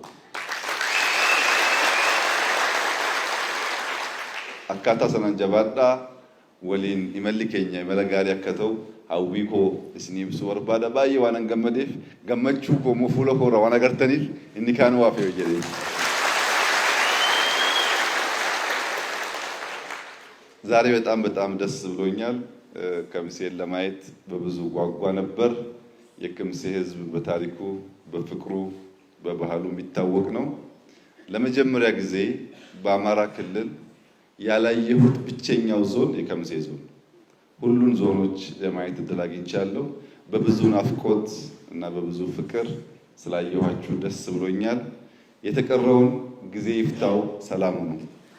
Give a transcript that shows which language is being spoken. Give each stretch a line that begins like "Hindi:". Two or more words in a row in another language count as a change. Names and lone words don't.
Oromo: Akkaataa sanaan jabaadhaa. Waliin imalli keenya imala gaarii akka ta'u hawwii koo isinii ibsuu barbaada. Baay'ee waan gammadeef gammachuu koo moo fuula koo irraa waan agartaniif inni kaan waa fe'u jedhee.
Amharic: ዛሬ በጣም ደስ ብሎኛል። ከምሴን ለማየት በብዙ ጓጓ ነበር። የከምሴ ህዝብ በታሪኩ በፍቅሩ በባህሉ የሚታወቅ ነው። ለመጀመሪያ ጊዜ በአማራ ክልል ያላየሁት ብቸኛው ዞን የከምሴ ዞን። ሁሉን ዞኖች ለማየት እድል አግኝቻለሁ። በብዙ ናፍቆት እና በብዙ ፍቅር ስላየኋችሁ ደስ ብሎኛል። የተቀረውን ጊዜ ይፍታው። ሰላም ነው።